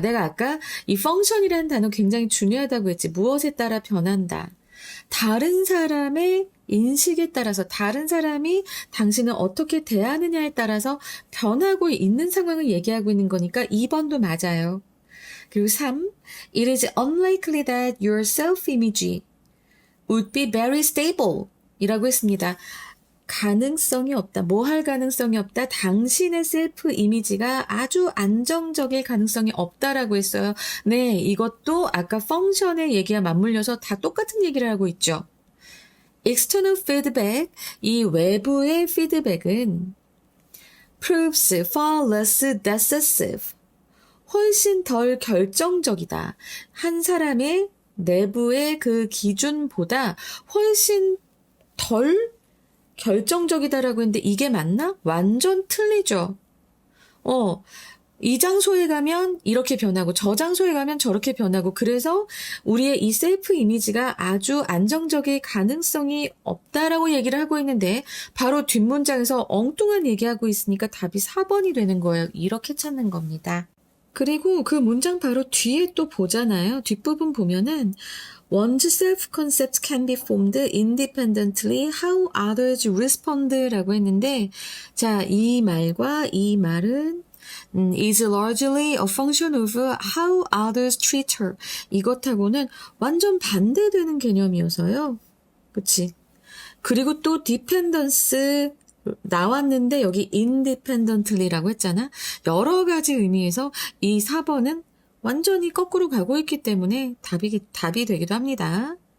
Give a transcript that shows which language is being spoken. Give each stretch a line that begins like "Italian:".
Korean: 내가 아까 이 펑션이라는 단어 굉장히 중요하다고 했지. 무엇에 따라 변한다. 다른 사람의 인식에 따라서 다른 사람이 당신을 어떻게 대하느냐에 따라서 변하고 있는 상황을 얘기하고 있는 거니까 2번도 맞아요. 그리고 3.
English: It is unlikely that your self-image would be very stable
Korean: 이라고 했습니다. 가능성이 없다. 뭐 할 가능성이 없다. 당신의 셀프 이미지가 아주 안정적일 가능성이 없다라고 했어요. 네, 이것도 아까 펑션의 얘기와 맞물려서 다 똑같은 얘기를 하고 있죠.
English: External feedback,
Korean: 이 외부의 피드백은
English: proves far less decisive,
Korean: 훨씬 덜 결정적이다. 한 사람의 내부의 그 기준보다 훨씬 덜 결정적이다라고 했는데 이게 맞나? 완전 틀리죠. 이 장소에 가면 이렇게 변하고 저 장소에 가면 저렇게 변하고 그래서 우리의 이 셀프 이미지가 아주 안정적일 가능성이 없다라고 얘기를 하고 있는데 바로 뒷문장에서 엉뚱한 얘기하고 있으니까 답이 4번이 되는 거예요. 이렇게 찾는 겁니다. 그리고 그 문장 바로 뒤에 또 보잖아요. 뒷부분 보면은
English: One's self-concept can be formed independently how others respond
Korean: 라고 했는데 자, 이 말과 이 말은
English: is largely a function of how others treat her.
Korean: 이것하고는 완전 반대되는 개념이어서요. 그치? 그리고 또 dependence 나왔는데 여기 independently라고 했잖아. 여러 가지 의미에서 이 4번은 완전히 거꾸로 가고 있기 때문에 답이 되기도 합니다.